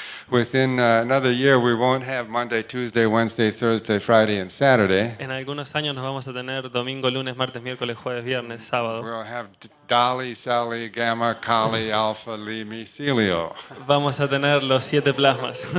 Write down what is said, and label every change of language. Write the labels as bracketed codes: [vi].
[en] Within another year, we won't have Monday, Tuesday, Wednesday, Thursday, Friday, and Saturday. [es] En algunos años nos vamos a tener domingo, lunes, martes, miércoles, jueves, viernes, sábado. [en] We'll have Dali, Sally, Gamma, Kali, Alpha, Li, Celio. [es] Vamos a tener los 7 plasmas.